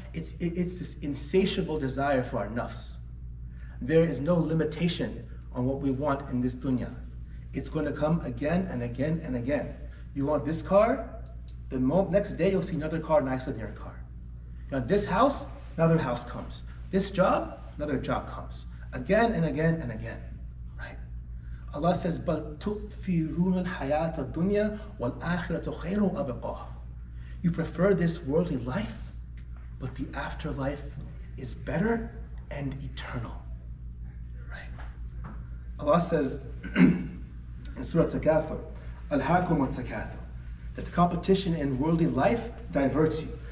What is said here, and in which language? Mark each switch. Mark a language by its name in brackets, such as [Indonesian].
[English] It's this insatiable desire for our nafs. There is no limitation on what we want in this dunya. It's going to come again and again and again. You want this car, the next day you'll see another car nicer than your car. You want this house, another house comes. This job, another job comes. Again and again and again, right? [Arabic] Allah says, بَلْ تُؤْثِرُونَ الْحَيَاةَ الدُّنْيَا وَالْآخِرَةُ خَيْرٌ وَأَبْقَىٰ. [English] You prefer this worldly life, but the afterlife is better and eternal, right? Allah says in Surah Takathur, [Arabic] أَلْهَاكُمُ التَّكَاثُرُ, [English] that the competition in worldly life diverts you.